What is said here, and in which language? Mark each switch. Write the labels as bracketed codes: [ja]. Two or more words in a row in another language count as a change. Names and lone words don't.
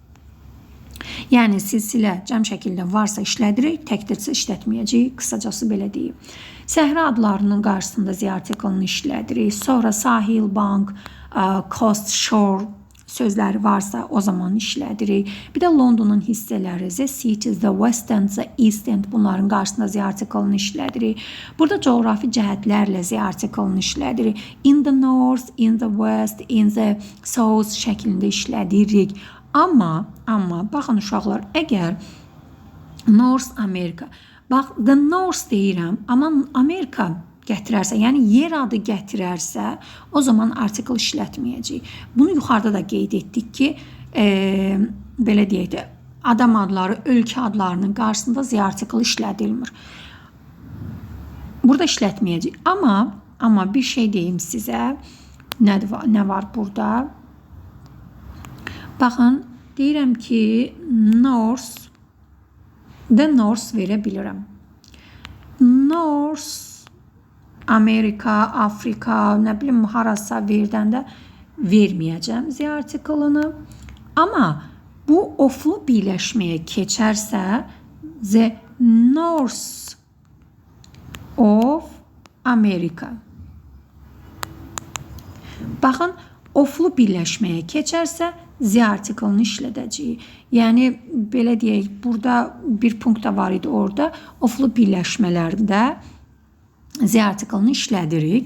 [az] Yəni, silsilə cəm şəkildə varsa işlədirik, təkdirsə işlətməyəcəyik. Qısacası belə deyim. Səhra adlarının qarşısında Z artiklını işlədirik. Sonra sahil, bank, coast, shore sözləri varsa o zaman işlədirik. Bir də Londonun hissələri, [en] the cities, the west end, the east end, [az] bunların qarşısında Z artiklını işlədirik. Burada coğrafi cəhətlərlə Z artiklını işlədirik. [en] In the north, in the west, in the south şəklində işlədirik. [az] Amma baxın uşaqlar, əgər North America, bax, [en] the north [az] deyirəm, amma Amerika gətirərsə, yəni yer adı gətirərsə, o zaman artikl işlətməyəcək. Bunu yuxarıda da qeyd etdik ki, belə deyək də, adam adları, ölkə adlarının qarşısında Z artikl işlədilmir. Burada işlətməyəcək. Amma bir şey deyim sizə, nə var burada? Baxın, deyirəm ki, [en] north, the north [az] verə bilirəm. North Amerika, Afrika, nə bilim harasa verdəndə verməyəcəm Z artiklını. Amma bu oflu birləşməyə keçərsə [en] the north of America. [az] Baxın, oflu birləşməyə keçərsə Z artiklını işlədəcəyik. Yəni, belə deyək, burada bir punkt da var idi orada. Oflu birləşmələrdə Z artiklını işlədirik.